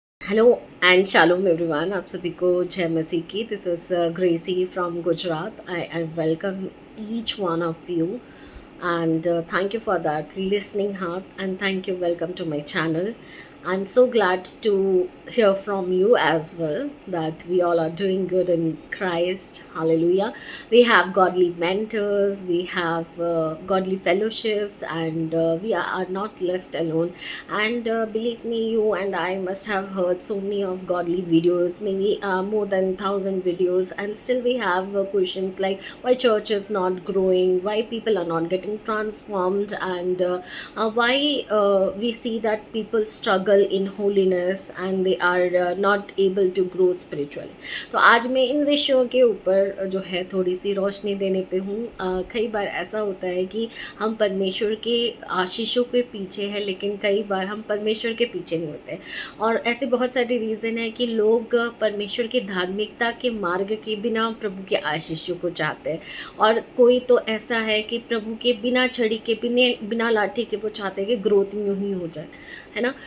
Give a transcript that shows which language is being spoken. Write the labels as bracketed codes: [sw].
[en] hello and shalom everyone, [hi] आप सभी को जय मसीह की। [en] This is Gracy from Gujarat. I welcome each one of you and thank you for that listening heart, and thank you, welcome to my channel. I'm so glad to hear from you as well that we all are doing good in Christ. Hallelujah. We have godly mentors, we have godly fellowships, and we are not left alone. And believe me, you and I must have heard so many of godly videos, maybe more than 1,000 videos, and still we have questions like why church is not growing, why people are not getting transformed, and why we see that people struggle in holiness and they are not able to grow spiritually. [hi] तो आज मैं इन विषयों के ऊपर जो है थोड़ी सी रोशनी देने पे हूँ। कई बार ऐसा होता है कि हम परमेश्वर के आशीषों के पीछे हैं, लेकिन कई बार हम परमेश्वर के पीछे नहीं होते। और ऐसे बहुत सारे रीज़न है कि लोग परमेश्वर की धार्मिकता के मार्ग के बिना प्रभु के आशीषों को चाहते हैं, और कोई तो ऐसा है कि प्रभु के बिना छड़ी के बिना लाठी के वो चाहते हैं कि ग्रोथ यूँ ही हो जाए, है ना।